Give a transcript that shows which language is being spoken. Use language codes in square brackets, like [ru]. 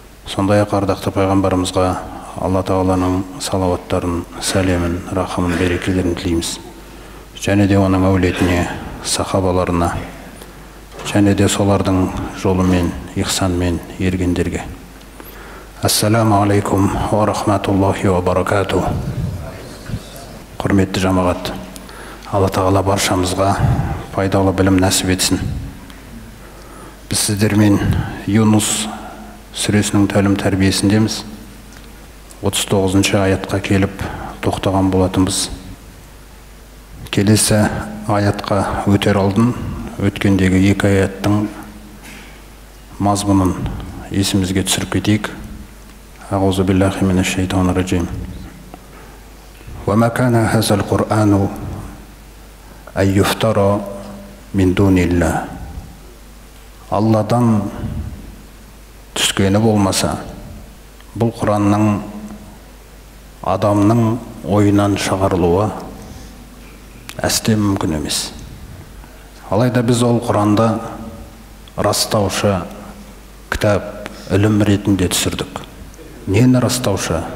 [kk] Сондай-ақ ардақты пайғамбарымызға Алла Тағаланың салауаттарын, сәлемін, рахымын, берекелерін тілейміз. Және де оның әулетіне, сахабаларына, және де солардың жолымен, ихсанмен ергендерге. [ar] Ассаламу алейкум ва рахматуллахи ва баракату. [kk] Құрметті жамағат, Алла Тағала баршамызға пайдалы білім нәсіп етсін. Біз сіздермен Юнус сүресінің тәлім тәрбиесіндеміз. 39 аятқа келіп тоқтаған болатынбыз. Келесі аятқа өтер алдын өткендегі екі аяттың мазмұнын есімізге түсіріп кетейік. [ar] أعوذ بالله من الشيطان الرجيم وما كان هذا القرآن أن يفترى من دون الله. [kk] Алладан түскені болмаса, бұл Құранның адамның ойынан шығарылуы әсте мүмкін емес. Алайда біз ол Құранды растаушы кітап, ілім ретінде түсірдік. Нені растаушы?